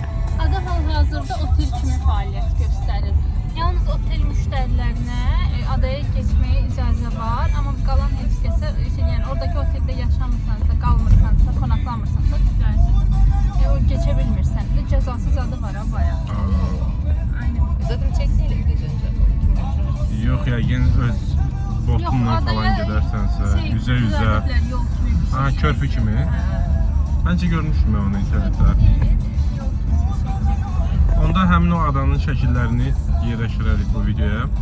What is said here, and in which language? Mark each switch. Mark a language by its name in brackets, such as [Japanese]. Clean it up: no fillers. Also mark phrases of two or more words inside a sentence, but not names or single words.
[Azerbaijani] Ada hal-hazırda otel kimi fəaliyyət göstərir. Yalnız otel müştərilərinə adaya keçməyə icazə var, amma qalan heç kəsə yəni oradakı oteldə yaşamırsansa, qalmırsansa, qonaqlamırsansa o keçə bilmirsən. Bir cəzasız adı var ha bayağı. Aynen. [Turkish] Zaten çektiyle gideceksin. Yok ya, yine [Azerbaijani] öz botunla [Turkish] falan gidersənsə, yüzə. [Azerbaijani] Yol kimi bir şey. Ha, körpü kimi. Bence görmüşüm [Turkish] ben onu [Azerbaijani] internetdə. Onda həmin o adanın şəkillərini yerləşdirərik bu videoya.